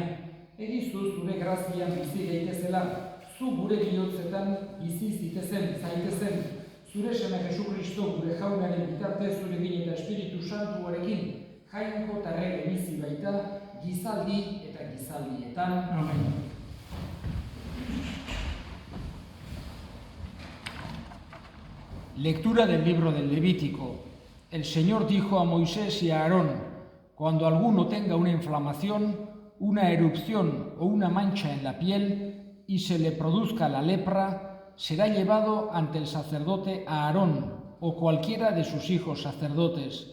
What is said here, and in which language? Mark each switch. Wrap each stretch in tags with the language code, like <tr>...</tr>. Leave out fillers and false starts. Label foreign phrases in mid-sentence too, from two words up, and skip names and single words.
<eu>Egizu zure grazian bizi gaitezela, zu gure bihotzetan bizi zaitezen. Zure seme Jesukristo gure jaunaren bitartez zurekin eta Espiritu Santuarekin, Jainko tarrege bizi baita, gizaldi eta gizaldietan. Amen.</eu> <es>Lectura del libro del Levítico. El Señor dijo a Moisés y a Aarón: cuando alguno tenga una inflamación, una erupción o una mancha en la piel y se le produzca la lepra, será llevado ante el sacerdote Aarón o cualquiera de sus hijos sacerdotes.</es>